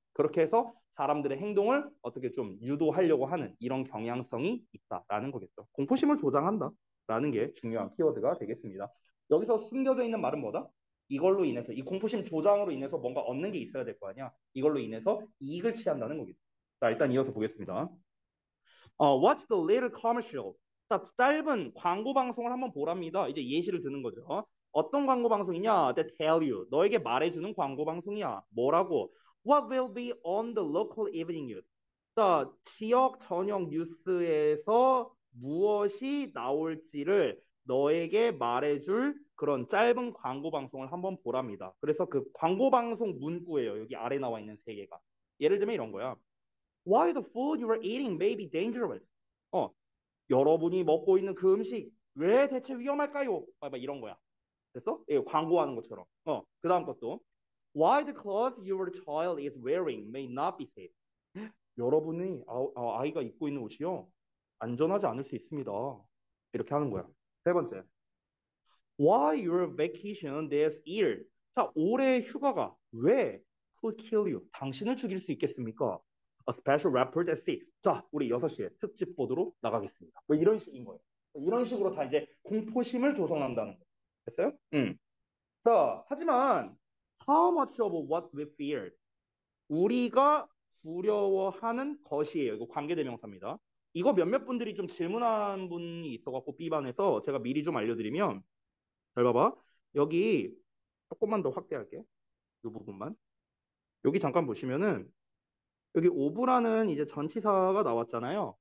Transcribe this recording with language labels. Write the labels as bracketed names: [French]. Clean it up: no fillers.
[Korean] 그렇게 해서 사람들의 행동을 어떻게 좀 유도하려고 하는 이런 경향성이 있다라는 거겠죠. 공포심을 조장한다라는 게 중요한 키워드가 되겠습니다. 여기서 숨겨져 있는 말은 뭐다? 이걸로 인해서 이 공포심 조장으로 인해서 뭔가 얻는 게 있어야 될 거 아니야. 이걸로 인해서 이익을 취한다는 거겠죠. 자, 일단 이어서 보겠습니다. [English] Watch the little commercials. [Korean] 자, 짧은 광고 방송을 한번 보랍니다. 이제 예시를 드는 거죠. 어떤 광고 방송이냐? [English] They tell you. [Korean] 너에게 말해주는 광고 방송이야. 뭐라고? [English] What will be on the local evening news? [Korean] 자, 지역 저녁 뉴스에서 무엇이 나올지를 너에게 말해줄 그런 짧은 광고 방송을 한번 보랍니다. 그래서 그 광고 방송 문구예요. 여기 아래 나와 있는 세 개가. 예를 들면 이런 거야. [English] Why the food you are eating may be dangerous. [Korean] 어, 여러분이 먹고 있는 그 음식 왜 대체 위험할까요? 막 이런 거야. 됐어? 예, 광고하는 것처럼. 그 다음 것도 [English] Why the clothes your child is wearing may not be safe. [Korean] 여러분이 아이가 입고 있는 옷이요. 안전하지 않을 수 있습니다. 이렇게 하는 거야. 세 번째. [English] Why your vacation this year? [Korean] 자, 올해 휴가가 왜 [English] could kill you? [Korean] 당신을 죽일 수 있겠습니까? [English] A special report at 6. [Korean] 자, 우리 6시에 특집 보도로 나가겠습니다. 뭐 이런 식인 거예요. 이런 식으로 다 이제 공포심을 조성한다는 거. 됐어요? 자, 하지만 [English] how much of what we fear? [Korean] 우리가 두려워하는 것이에요. 이거 관계대명사입니다. 이거 몇몇 분들이 좀 질문한 분이 있어갖고 B반에서 제가 미리 좀 알려드리면 잘 봐봐. 여기 조금만 더 확대할게. 이 부분만. 여기 잠깐 보시면은 여기 오브라는 이제 전치사가 나왔잖아요.